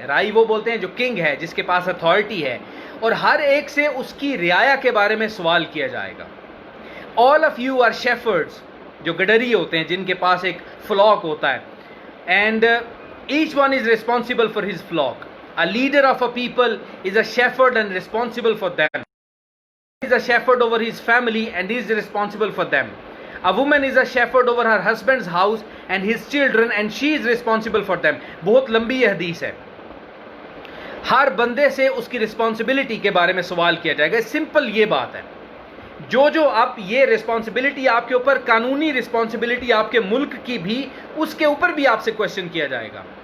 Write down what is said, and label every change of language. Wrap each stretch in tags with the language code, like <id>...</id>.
<ur>رائی وہ بولتے ہیں جو کنگ ہے, جس کے پاس اتھارٹی ہے, اور ہر ایک سے اس کی رعایا کے بارے میں سوال کیا جائے گا.</ur> <en>all of you are shepherds,</en> <ur>جو گڈری ہوتے ہیں جن کے پاس ایک فلاک ہوتا ہے,</ur> <en>And each one is responsible for his flock. A leader of a people is a shepherd and responsible for them. He is a shepherd over his family and is responsible for them. A woman is a shepherd over her husband's house and his children and she is responsible for them.</en> <ur>بہت لمبی یہ حدیث ہے. ہر بندے سے اس کی responsibility کے بارے میں سوال کیا جائے گا. سمپل یہ بات ہے. جو آپ یہ رسپانسبلٹی آپ کے اوپر, قانونی رسپانسبلٹی آپ کے ملک کی بھی, اس کے اوپر بھی آپ سے کوشچن کیا جائے گا.</ur>